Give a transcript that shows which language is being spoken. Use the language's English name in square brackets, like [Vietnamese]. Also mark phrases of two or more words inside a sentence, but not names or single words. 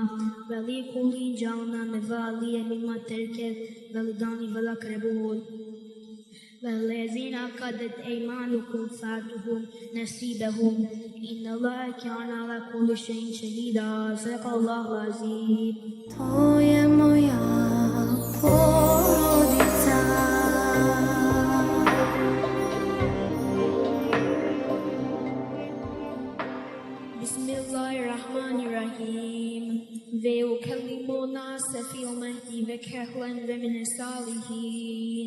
[Arabic] ولكل جعلنا موالي مما ترك الوالدان والأقربون والذين عقدت أيمانكم فآتوهم نصيبهم إن الله كان على كل شيء شهيدا صدق الله العظيم. [Bosnian] To je moja porodica. [Arabic] بسم الله الرحمن الرحيم. ويكلم الناس في المهد وكهلا ومن الصالحين.